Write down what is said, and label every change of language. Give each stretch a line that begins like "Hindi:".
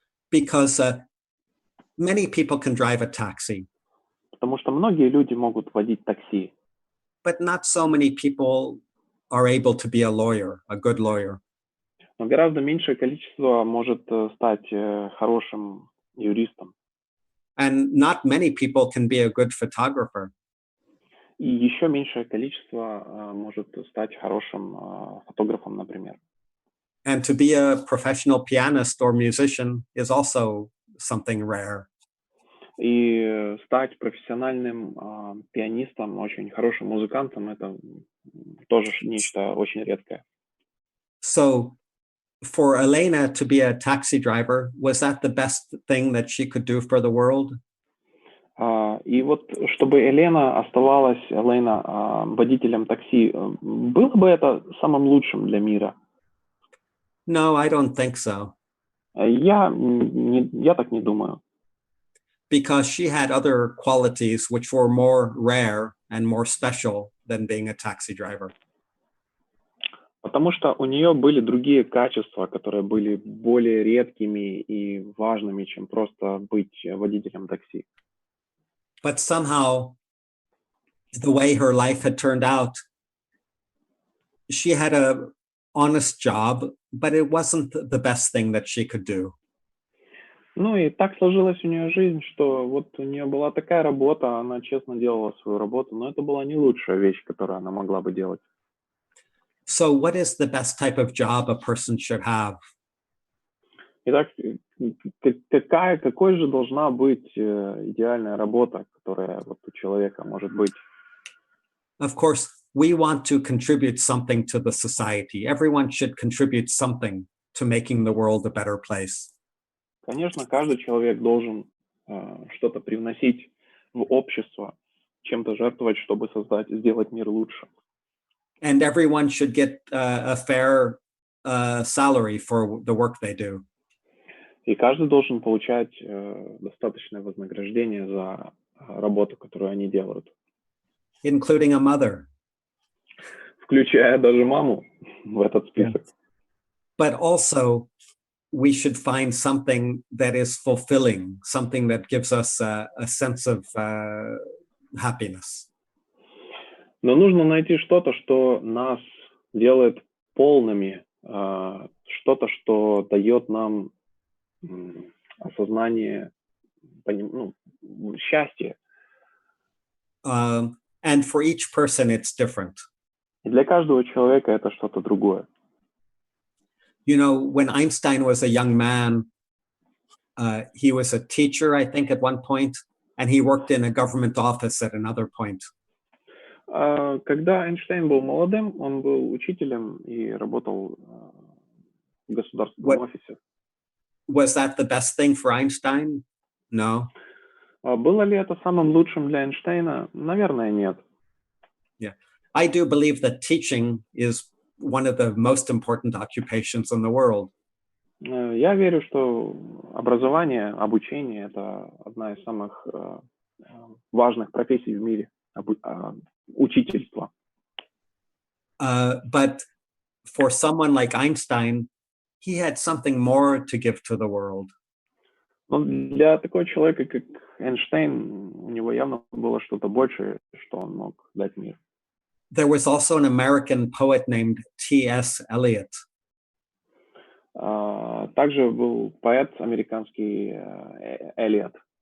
English: Because many people can drive a taxi,
Russian: Потому что многие люди могут водить такси,
English: but not so many people are able to be a lawyer, a good lawyer.
Russian: но гораздо меньшее количество может стать хорошим юристом.
English: And not many people can be a good photographer.
Russian: И еще меньшее количество может стать хорошим фотографом, например.
English: And to be a professional pianist or musician is also something rare.
Russian: И стать профессиональным пианистом, очень хорошим музыкантом — это тоже нечто очень редкое.
English: So for Elena to be a taxi driver, was that the best thing that she could do for the world?
Russian: И вот чтобы Елена оставалась водителем такси, было бы это самым лучшим для мира?
English: No, I don't think so.
Russian: Я так не думаю.
English: Because she had other qualities which were more rare and more special than being a taxi driver.
Russian: Потому что у нее были другие качества, которые были более редкими и важными, чем просто быть водителем такси.
English: But somehow, the way her life had turned out, she had an honest job, but it wasn't the best thing that she could do.
Russian: Ну и так сложилась у нее жизнь, что вот у нее была такая работа, она честно делала свою работу, но это была не лучшая вещь, которую она могла бы делать.
English: So what is the best type of job a person should have?
Russian: Итак, какой же должна быть идеальная работа, которая вот у человека может быть?
English: Of course, we want to contribute something to the society. Everyone should contribute something to making the world a better place.
Russian: Конечно, каждый человек должен что-то привносить в общество, чем-то жертвовать, чтобы сделать мир лучше.
English: And everyone should get a fair salary for the work they do.
Russian: И каждый должен получать достаточное вознаграждение за работу, которую они делают.
English: Including a mother.
Russian: Включая даже маму в этот список.
English: But also, we should find something that is fulfilling, something that gives us a sense of happiness.
Russian: Но нужно найти что-то, что нас делает полными, что-то, что дает нам осознание, счастья.
English: And for each person, it's different.
Russian: И для каждого человека это что-то другое.
English: You know, when Einstein was a young man, he was a teacher, I think, at one point, and he worked in a government office at another point.
Russian: Когда Эйнштейн был молодым, он был учителем и работал в государственном офисе.
English: Was that the best thing for Einstein? No.
Russian: Было ли это самым лучшим для Эйнштейна? Наверное, нет.
English: Yeah. I do believe that teaching is one of the most important occupations in the world.
Russian: Я верю, что образование, обучение — это одна из самых важных профессий в мире. Учительство.
English: But for someone like Einstein, he had something more to give to the world.
Russian: Но для такого человека, как Эйнштейн, у него явно было что-то большее, что он мог дать миру.
English: There was also an American poet named T.S. Eliot.
Russian: Также был поэт американский Элиот.